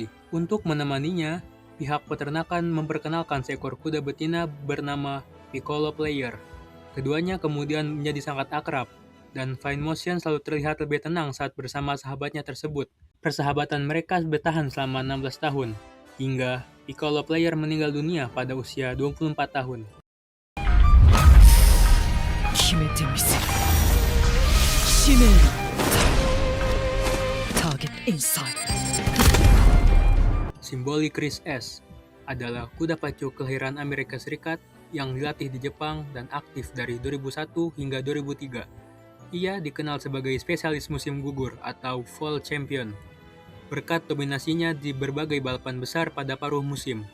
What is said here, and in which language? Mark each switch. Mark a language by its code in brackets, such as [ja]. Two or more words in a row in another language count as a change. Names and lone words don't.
[id] Untuk menemaninya, pihak peternakan memperkenalkan seekor kuda betina bernama Piccolo Player. Keduanya kemudian menjadi sangat akrab, dan Fine Motion selalu terlihat lebih tenang saat bersama sahabatnya tersebut. Persahabatan mereka bertahan selama 16 tahun, hingga Piccolo Player meninggal dunia pada usia 24 tahun. [ja] 決めてみせる使命ターゲットインサイド [id] Simboli Chris S adalah kuda pacu kelahiran Amerika Serikat yang dilatih di Jepang dan aktif dari 2001 hingga 2003. Ia dikenal sebagai spesialis musim gugur atau [en] fall champion, [id] berkat dominasinya di berbagai balapan besar pada paruh musim.